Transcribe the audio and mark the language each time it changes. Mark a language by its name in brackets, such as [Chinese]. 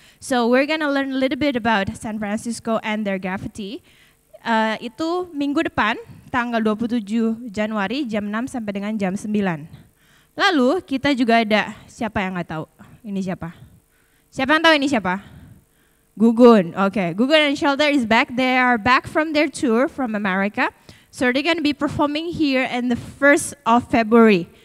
[English] So we're gonna learn a little bit about San Francisco and their graffiti. [Indonesian] Itu minggu depan, tanggal 27 Januari jam 6 sampai dengan jam 9. Lalu kita juga ada, siapa yang nggak tahu? Ini siapa? Siapa yang tahu ini siapa? Gugun, oke. [English] Gugun and Shelter is back. They are back from their tour from America. So they're gonna be performing here in the 1st of February.